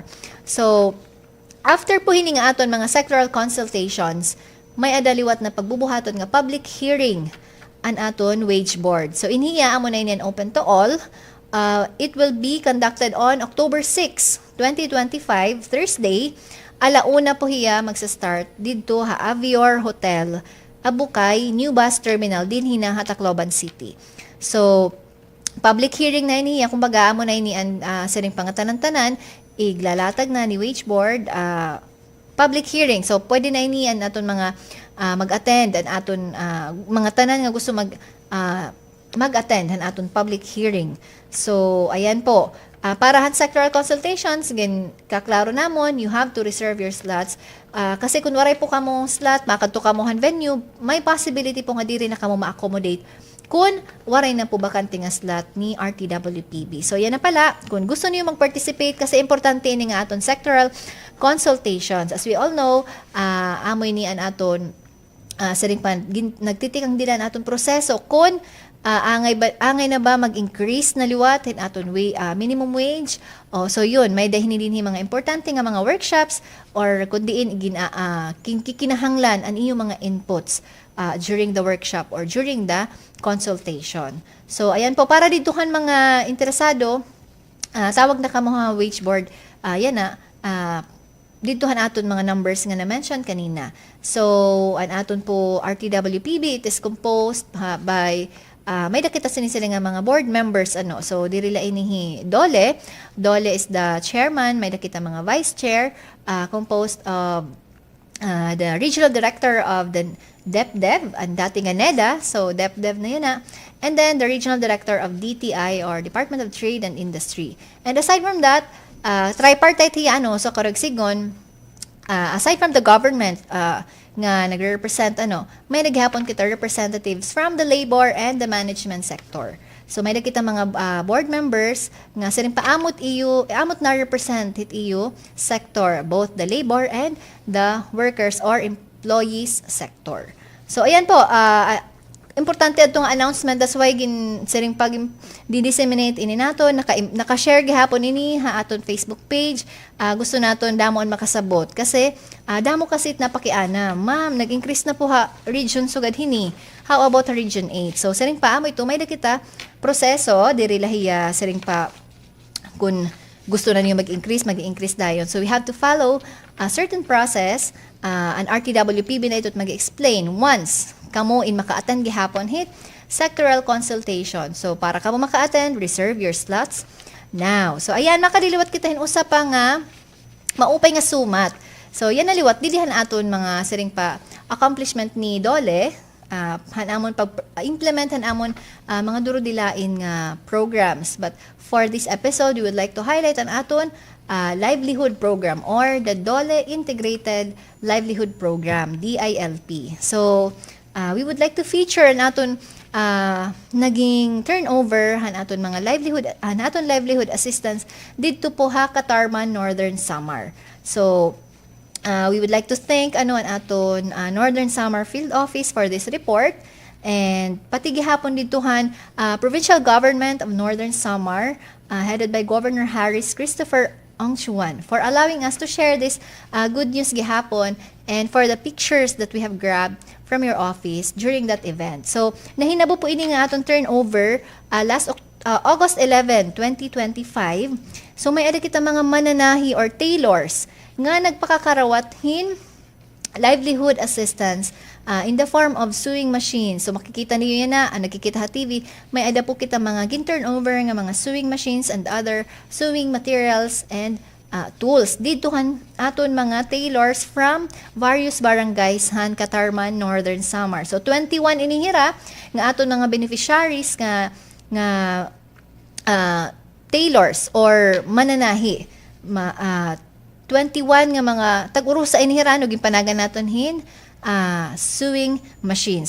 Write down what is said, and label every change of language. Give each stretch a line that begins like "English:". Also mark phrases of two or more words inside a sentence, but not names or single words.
Waray: So, after po hini nga aton mga
English: sectoral consultations,
Waray: may adaliwat na pagbubuhaton nga
English: public hearing
Waray: an aton wage board. So, inhiya amo na yan
English: open to all. It will be conducted on October 6, 2025, Thursday.
Waray: Alauna po hiya magsa-start dito Avior Hotel, Abukay, New Bus Terminal, din hina Tacloban City. So,
English: public hearing
Waray: na niya, kumbaga amo na ini ang siring pangatanan-tanan, iglalatag na ni wage board,
English: public hearing.
Waray: So, pwede na ini ang aton mga mag-attend, ang aton mga tanan nga gusto mag-attend ang aton
English: public hearing.
Waray: So, ayan po. Para
English: sectoral consultations,
Waray: again, kaklaro namon,
English: you have to reserve your slots.
Waray: Kasi kung waray po kamo slot, makadto kamo venue, may possibility po nga diri na kamo ma-accommodate kung waray na po bakante nga slot ni RTWPB. So, yan na pala. Kung gusto niyo mag-participate, kasi importante ni nga aton
English: sectoral consultations. As we all know,
Waray: amoy ni an aton saring pan nagtitikang dila na aton proseso kung angay na ba mag-increase na liwat hin aton
English: minimum wage.
Waray: So yun, may dahin din mga
English: importante nga mga workshops or
Waray: kundiin kinahanglan ang iyong mga
English: inputs during the workshop or during the consultation.
Waray: So ayan po, para dituhan mga interesado, tawag na kamo wage board, yan na, dituhan aton mga numbers nga na-mention kanina. So, an aton po RTWPB,
English: it is composed by
Waray: may nakita sila nga mga
English: board members
Waray: so dirila inihi
English: Dole is the chairman,
Waray: may nakita
English: mga vice chair composed of the regional director of the DepDev and dating NEDA, so DepDev na yun and then the regional director of DTI or Department of Trade and Industry. And aside from that, tripartite
Waray: hiya so karagsigon,
English: aside from the government
Waray: nga nagre-represent may naghapon kita
English: representatives from the labor and the management sector.
Waray: So may nakita mga
English: board members
Waray: nga siring paamot na
English: represent
Waray: hit iyo
English: sector, both the labor and the workers or employees sector.
Waray: So ayan po, importante itong announcement,
English: that's why
Waray: siring pag di-disseminate ini nato, naka-share gihapon ini aton
English: Facebook page.
Waray: Gusto naton damon makasabot kasi damo kasi napakiana, ma'am, nag-increase na po region sugad hini.
English: How about region 8?
Waray: So siring pa amo ito may kita proseso diri lahiya siring pa kung gusto na niyo mag-increase dayon.
English: So we have to follow a certain process.
Waray: An RTWPB na ito't mag-explain once kamo in maka-attend gihapon hit
English: sectoral consultation.
Waray: So para kamo maka-attend,
English: reserve your slots now.
Waray: So ayan, makadiliwat kita usa pa nga maupay nga sumat. So yan naliwat didihan aton mga siring pa accomplishment ni Dole, hanamon pag-implement hanamon mga durodilain nga programs.
English: But for this episode, we would like to highlight
Waray: an aton
English: livelihood program or the Dole Integrated Livelihood Program, DILP. So we would like to feature
Waray: an aton naging
English: turnover
Waray: aton mga
English: livelihood assistance
Waray: didto po
English: Katarman, Northern Samar. So we would like to thank
Waray: an aton
English: Northern Samar Field Office for this report,
Waray: and pati gihapon ditohan
English: Provincial Government of Northern Samar headed by Governor Harris Christopher Ongchuan for allowing us to share this good news
Waray: gihapon
English: and for the pictures that we have grabbed from your office during that event. So,
Waray: nahinabo po ini nga atong turnover
English: last August 11, 2025.
Waray: So, may ada kita mga mananahi or tailors nga nagpakakarawathin
English: livelihood assistance in the form of sewing machines.
Waray: So makikita niyo yan nakikita ha TV, may ada po kita mga gin-turnover nga mga
English: sewing machines and other sewing materials and tools.
Waray: Ditohan aton mga tailors from various barangays Katarman, Northern Samar. So 21 inihira nga aton mga beneficiaries nga tailors or mananahi. 21 nga mga tag-urusa inihira no ginpanagan naton
English: sewing machines.